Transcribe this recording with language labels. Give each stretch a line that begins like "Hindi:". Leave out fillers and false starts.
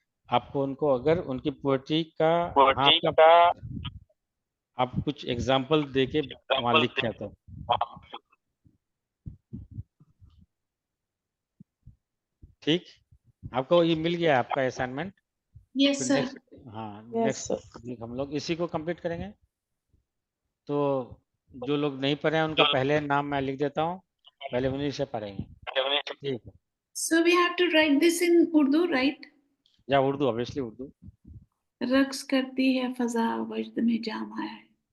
Hindi: आपको उनको अगर उनकी पोएट्री का आपका आप कुछ एग्जाम्पल दे के वहाँ लिखे हैं तो ठीक। आपको ये मिल गया आपका असाइनमेंट?
English: Yes, sir.
Hindi: हाँ,
English: Yes,
Hindi: नेक्स्ट वीक हम लोग इसी को कंप्लीट करेंगे। तो जो लोग नहीं पढ़े हैं उनका पहले नाम मैं लिख देता हूँ, पहले उन्हीं से पढ़ेंगे, ठीक है?
English: So we have to write this in Urdu, right?
Hindi: या उर्दू, ऑब्वियसली उर्दू। रक्स करती है फजा वजद में जाम आया है।